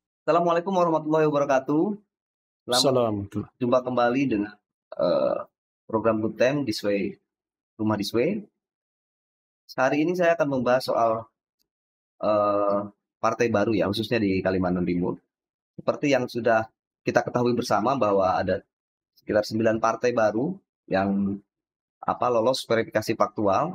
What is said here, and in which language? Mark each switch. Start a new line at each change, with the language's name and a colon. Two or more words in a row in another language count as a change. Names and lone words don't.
Arabic: السلام عليكم ورحمة الله وبركاته.
Indonesian: Selamat Assalamualaikum. jumpa kembali dengan program Good Time This Way, Rumah This Way. Hari ini saya akan membahas soal partai baru ya, khususnya di Kalimantan Timur. Seperti yang sudah kita ketahui bersama bahwa ada sekitar 9 partai baru yang lolos verifikasi faktual.